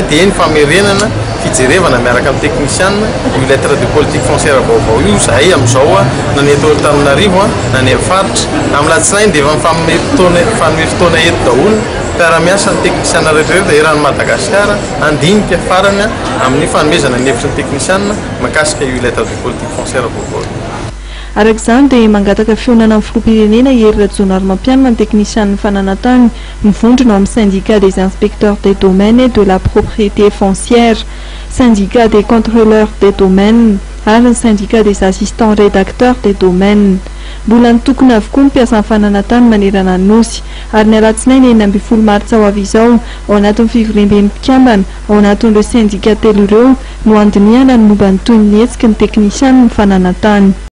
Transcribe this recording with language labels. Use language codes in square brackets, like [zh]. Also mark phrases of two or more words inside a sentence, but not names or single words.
[mg] dia ny famerenana fijerevana miaraka amin'ny teknisiana io [fr] lettre de politique foncière [mg] vaovao io zahay amin'izao na ny eto Antananarivo na ny faritra amin'ny latsinainy dia fanome fotoana eto daholo mpiara-miasa ny teknisiana rehetrarehetra eran'ny Madagasikara andinika farany amin'ny fanomezana ny hevitry ny teknisiana mahakasika io [fr] lettre de politique foncière [mg] vaovao. Arak'izany dia mangataka fionana amin'ny filoham-pirenena Hery Rajaonarimampianina ny teknisian'ny fananantany mivondrona amin'ny syndicat des inspecteurs des domaines et de la propriété foncière, syndicat des contrôleurs des domaines ary ny syndicat des assistants rédacteurs des domaines. Mbola nitokona avokoa ny mpiasan'ny fananantany manerana ny nosy ary ny alatsinainy 9 martsa ho avy izao ao anatin'ny fivoremben'ny mpikambana ao anatin'ireo syndicat telo ireo no andiniana ny momba ny toy ny hetsiky ny teknisian'ny fananantany.